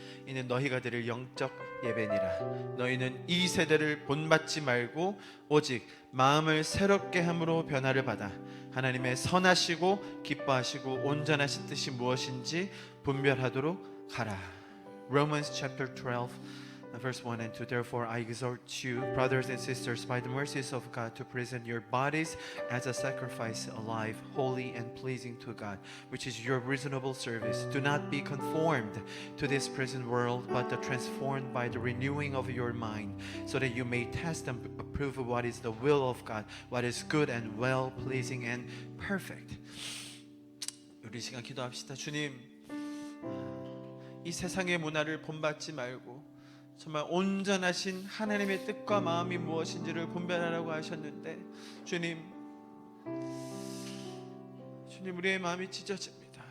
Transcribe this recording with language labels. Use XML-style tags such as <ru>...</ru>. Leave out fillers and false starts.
<ko>이는 너희가 드릴 영적 예배니라. 너희는 이 세대를 본받지 말고 오직 마음을 새롭게 함으로 변화를 받아 하나님의 선하시고 기뻐하시고 온전하신 뜻이 무엇인지 분별하도록 하라.</ko> <en>Romans chapter 12 verse 1 and 2. Therefore I exhort you, brothers and sisters, by the mercies of God, to present your bodies as a sacrifice, alive, holy, and pleasing to God, which is your reasonable service. Do not be conformed to this present world, but transformed by the renewing of your mind, so that you may test and approve what is the will of God, what is good and well, pleasing and perfect.</en> <ko>우리 시간 기도합시다. 주님, 이 세상의 문화를 본받지 말고 정말 온전하신 하나님의 뜻과 마음이 무엇인지를 분별하라고 하셨는데, 주님 우리의 마음이 찢어집니다.</ko>